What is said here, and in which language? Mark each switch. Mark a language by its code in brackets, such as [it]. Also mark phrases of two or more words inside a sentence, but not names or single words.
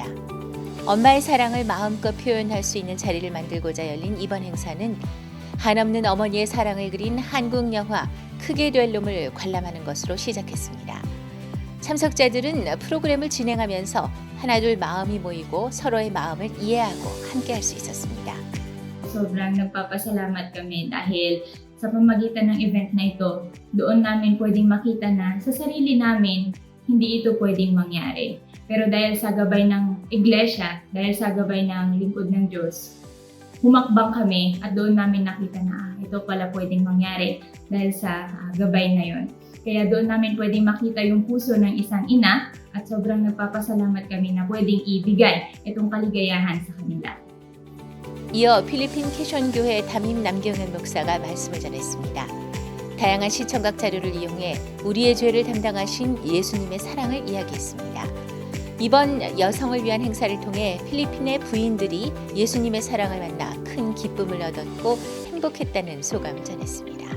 [ko] 엄마의 사랑을 마음껏 표현할 수 있는 자리를 만들고자 열린 이번 행사는 한없는 어머니의 사랑을 그린 한국 영화 크게 될 놈을 관람하는 것으로 시작했습니다. 참석자들은 프로그램을 진행하면서 하나둘 마음이 모이고 서로의 마음을 이해하고 함께할 수 있었습니다. [tl] Sobrang nagpapasalamat kami dahil sa pamagitan ng event na ito, doon namin pwedeng makita na sa sarili namin, hindi ito pwedeng mangyari. Pero dahil sa gabay ng iglesia, dahil sa gabay ng lingkod ng Diyos, humakbang kami at doon namin nakita na ito pala pwedeng mangyari dahil sa gabay na yon. Kaya doon namin pwedeng makita yung puso ng isang ina at sobrang nagpapasalamat kami na pwedeng ibigay itong kaligayahan sa kanila. [ko] 이어 필리핀 캐션교회 담임 남경현 목사가 말씀을 전했습니다. 다양한 시청각 자료를 이용해 우리의 죄를 담당하신 예수님의 사랑을 이야기했습니다. 이번 여성을 위한 행사를 통해 필리핀의 부인들이 예수님의 사랑을 만나 큰 기쁨을 얻었고 행복했다는 소감을 전했습니다.